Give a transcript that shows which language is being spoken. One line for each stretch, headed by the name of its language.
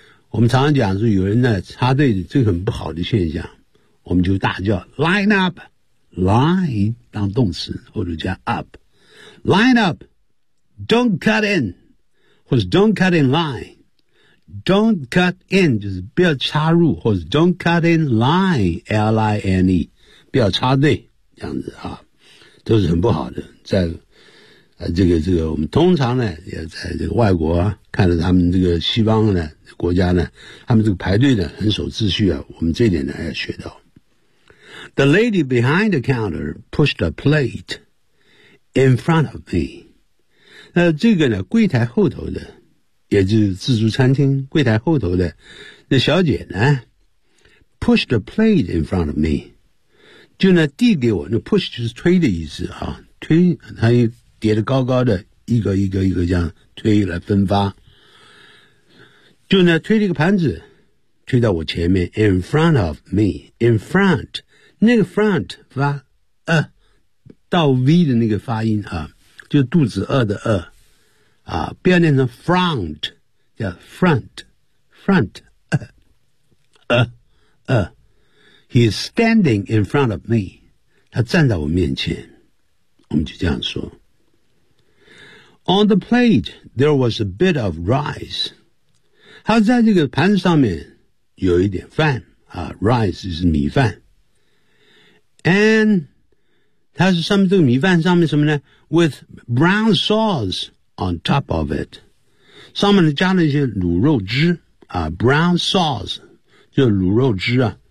Chinese: 我们常常讲说有人呢插队，这个很不好的现象，我们就大叫
English: line up，
Chinese: line 当动词或者加 up， line up，
English: don't cut in，
Chinese: 或者
English: don't cut in line，
Chinese: don't cut in 就是不要插入，或者 don't cut in line， L-I-N-E，不要插队，这样子啊，都是很不好的。在这个我们通常呢，也在这个外国啊，看着他们这个西方呢国家呢，他们这个排队呢很守秩序啊，我们这点呢要学到。
English: The lady behind the counter pushed a plate in front of me。
Chinese: 那这个呢，柜台后头的，也就是自助餐厅柜台后头的那小姐呢 ，
English: pushed a plate in front of me。
Chinese: 就呢递给我，那 push 就是推的意思啊，推它又叠得高高的，一个这样推来分发。就呢推了一个盘子，推到我前面 ，
English: in front of me，
Chinese: in front， 那个 front 发到 v 的那个发音啊，就肚子饿的饿啊，不要念成 front， 叫 front，
English: He's standing in front of me.
Chinese: 他站在我面前。我们就这样说。
English: On the plate, there was a bit of rice.
Chinese: 他在这个盘子上面有一点饭啊 ,rice 就是米饭。
English: And
Chinese: 他是上面这个米饭上面什么呢 ?
English: with brown sauce on top of it.
Chinese: 上面加了一些卤肉汁啊 ,
English: brown sauce,
Chinese: 就卤肉汁啊。